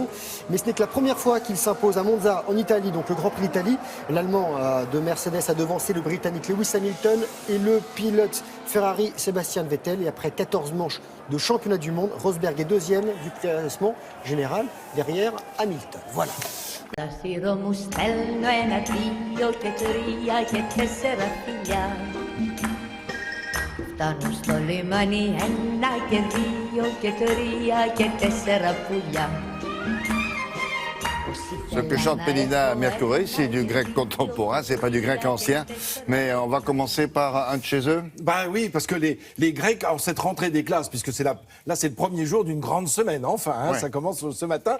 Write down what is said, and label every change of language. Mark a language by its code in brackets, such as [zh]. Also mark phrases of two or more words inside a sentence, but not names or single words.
[fr] Mais ce n'est que la première fois qu'il s'impose à Monza en Italie, donc le Grand Prix d'Italie. L'Allemand de Mercedes a devancé le Britannique Lewis Hamilton et le pilote Ferrari Sébastien Vettel. Et après 14 manches de championnat du monde, Rosberg est 2e du classement général derrière Hamilton. Voilà. [el] Φτάνουν στο λιμάνι 1 και 2 και 3 και 4 πουλιά. [fr] Ce que chante Pélina Mercouri, c'est du grec contemporain, c'est pas du grec ancien. Mais on va commencer par un de chez eux. Bah oui, parce que les Grecs, en cette rentrée des classes, puisque c'est là c'est le premier jour d'une grande semaine, enfin, hein, ouais. Ça commence ce matin.